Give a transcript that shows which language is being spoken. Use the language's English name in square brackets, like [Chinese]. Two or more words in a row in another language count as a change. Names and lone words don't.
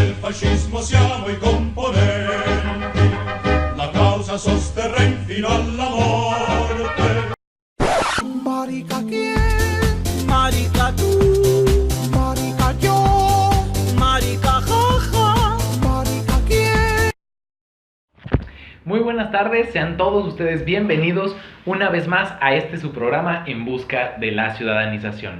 [Italian] fascismo siamo i componenti, la causa sosterrem fino alla morte. [Spanish] Marica quién, marica tú, marica yo, marica jaja, marica quién. Muy buenas tardes, sean todos ustedes bienvenidos una vez más a este su programa En Busca de la Ciudadanización.